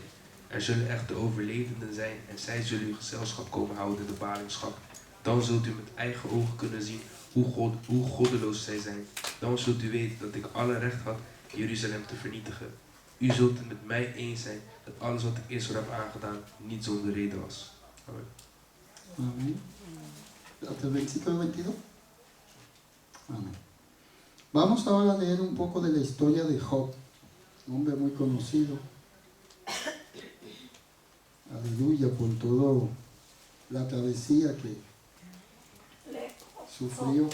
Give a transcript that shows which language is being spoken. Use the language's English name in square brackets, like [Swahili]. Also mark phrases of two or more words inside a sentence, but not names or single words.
[Dutch] Er zullen echter overlevenden zijn en zij zullen uw gezelschap komen houden in de ballingschap. Dan zult u met eigen ogen kunnen zien hoe goddeloos zij zijn. Dan zult u weten dat ik alle recht had Jeruzalem te vernietigen. U zult het met mij eens zijn dat alles wat ik Israël heb aangedaan niet zonder reden was. Amen. [Spanish] Amén. Hasta el versículo 22. Amén. Vamos ahora a leer un poco de la historia de Job, un hombre muy conocido. Aleluya, por toda la travesía que sufrió.